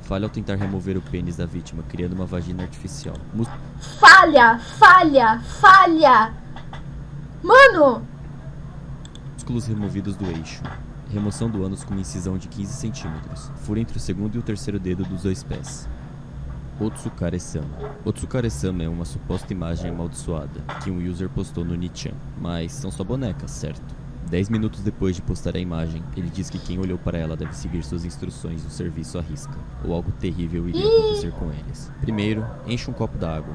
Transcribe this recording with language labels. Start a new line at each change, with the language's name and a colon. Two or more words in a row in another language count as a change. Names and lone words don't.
Portuguese: Falha ao tentar remover o pênis da vítima, criando uma vagina artificial. Falha! Mano! Músculos removidos do eixo. Remoção do ânus com uma incisão de 15 centímetros. Furo entre o segundo e o terceiro dedo dos 2 pés. Otsukare-sama. Otsukare-sama é uma suposta imagem amaldiçoada que um user postou no Nichan. Mas são só bonecas, certo? 10 minutos depois de postar a imagem, ele diz que quem olhou para ela deve seguir suas instruções do serviço à risca, ou algo terrível iria acontecer com eles. Primeiro, enche um copo d'água.